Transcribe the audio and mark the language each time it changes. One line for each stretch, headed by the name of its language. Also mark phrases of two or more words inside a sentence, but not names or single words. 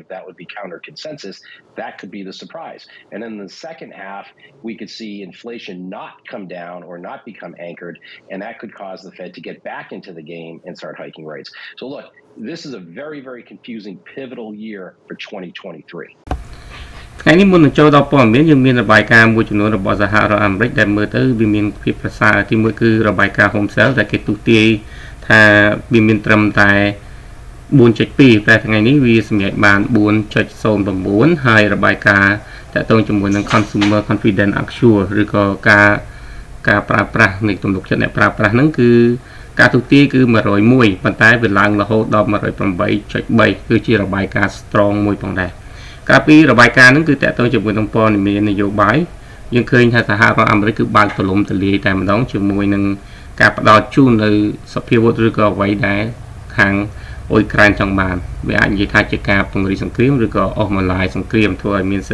English: That would be counter consensus. That could be the surprise. And then the second half, we could see inflation not come down or not become anchored, and that could cause the Fed to get back into the game and start hiking rates. So look, this is a very, very confusing, pivotal year for 2023.
Khmer: ថ្ងៃនេះមុននឹងចូលដល់ព័ត៌មានយើងមានរបាយការណ៍មួយចំនួនរបស់សហរដ្ឋអាមេរិកដែលមើលទៅវាមានភាពប្រសើរទីមួយគឺរបាយការណ៍
English: Home Sale
Khmer: ដែលគេទូទាយថាវាមានត្រឹមតែ 4.2 តែថ្ងៃនេះវាសម្រេចបាន 4.09 ហើយរបាយការណ៍តើតើជាមួយនឹង
English: consumer confidence actual
Khmer: ឬក៏ការប្រើប្រាស់នៃទំនុកចិត្តអ្នកប្រើប្រាស់ហ្នឹងគឺការទូទាយគឺ101ប៉ុន្តែវាឡើងរហូតដល់ 108.3 គឺជារបាយការណ៍ strong មួយផងដែរកាលពីរបាយការណ៍ហ្នឹងគឺតើតើជាមួយនឹងព័ត៌មាននយោបាយយើងឃើញថាសហរដ្ឋអាមេរិកគឺបើកទលំទលាយតែម្ដងជាមួយនឹងការផ្ដល់ជូននៅសភាវុធឬក៏អ្វីដែលខាងអ៊ុយក្រែនចង់បានវាអាចនិយាយថាជាការពង្រីកសង្គ្រាមឬក៏អស់ម្លាយសង្គ្រាមធ្វើឲ្យមានសេ